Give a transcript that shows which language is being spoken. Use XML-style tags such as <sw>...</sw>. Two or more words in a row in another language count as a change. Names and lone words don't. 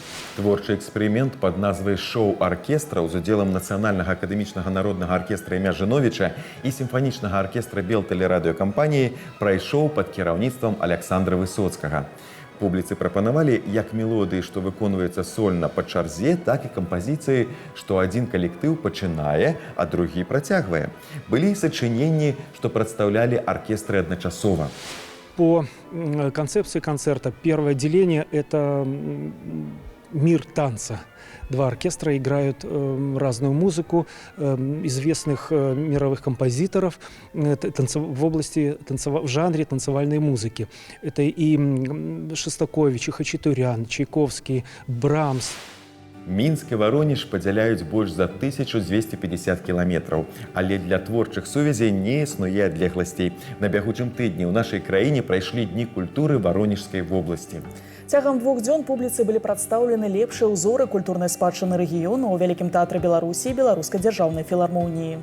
<be>Творчы эксперымент пад назвай «Шоу-аркестра» з удзелам Нацыянальнага акадэмічнага народнага аркестра імя Жыновіча і сімфанічнага аркестра Белтэлерадыёкампаніі прайшоў пад кіраўніцтвам Аляксандра Высоцкага. Публіцы прапанавалі як мелодыі, што выконваюцца сольна па чарзе, так і кампазіцыі, што адзін калектыў пачынае, а другі працягвае. Былі і сачыненні, што прадстаўлялі аркестры адначасова.</be> <ru>По концепции концерта первое деление – это мир танца. Два оркестра играют разную музыку известных мировых композиторов в области в жанре танцевальной музыки. Это и Шостакович, и Хачатурян, Чайковский, Брамс.</ru> <be>Мінск і Варонеж падзяляюць больш за 1250 кіламетраў, але для творчых сувязей не існуе адлегласцей. На бягучым тыдні ў нашай краіне прайшлі дні культуры Варонежскай вобласці. Цягам 2 дзён публіцы былі прадстаўлены лепшыя ўзоры культурнай спадчыны рэгіёну ў Вялікім тэатры Беларусі і Беларускай дзяржаўнай філармоніі.</be>